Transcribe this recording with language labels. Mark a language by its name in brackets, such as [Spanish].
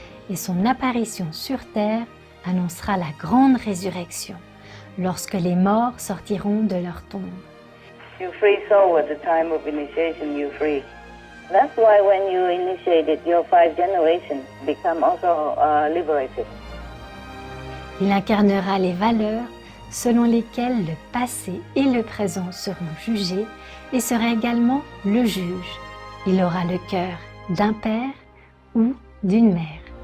[French] Et son apparition sur terre annoncera la grande résurrection, lorsque les morts sortiront de leur tombe. [English] You free soul at the time of initiation, you free. That's why when you initiate it, your 5 generations become also liberated. [French] Il incarnera les valeurs selon lesquelles le passé et le présent seront jugés et sera également le juge. Il aura le cœur d'un père ou d'une mère.